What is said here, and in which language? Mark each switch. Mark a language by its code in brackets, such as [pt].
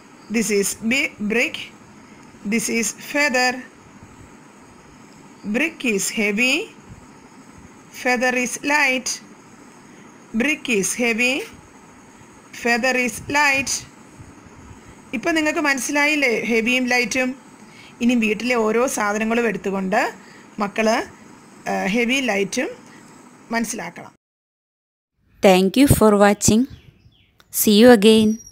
[en] This is brick, this is feather. Brick is heavy, feather is light. Brick is heavy, feather is light. [ml] ഇപ്പം നിങ്ങൾക്ക് മനസ്സിലായില്ലേ ഹെവിയും ലൈറ്റും? ഇനി വീട്ടിലെ ഓരോ സാധനങ്ങളും എടുത്തുകൊണ്ട് മക്കൾ ഹെവി ലൈറ്റും മനസ്സിലാക്കണം. [en] Thank you for watching. See you again.